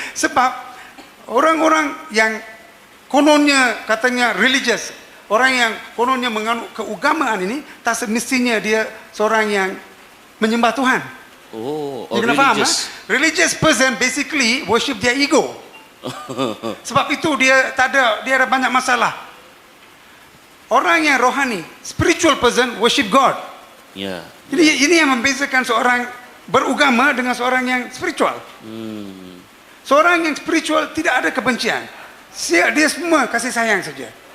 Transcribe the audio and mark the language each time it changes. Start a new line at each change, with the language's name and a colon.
Malay: Sebab orang-orang yang kononnya katanya religious, orang yang kononnya menganut keugamaan ini, tak semestinya dia seorang yang menyembah Tuhan.
English: You
Malay: kena faham,
English: religious person basically worship their ego.
Malay: Sebab itu dia ada banyak masalah. Orang yang rohani,
English: spiritual person worship God.
Malay: Ya. Ini yang membezakan seorang beragama dengan seorang yang spiritual. Seorang yang spiritual tidak ada kebencian. Dia semua kasih sayang saja.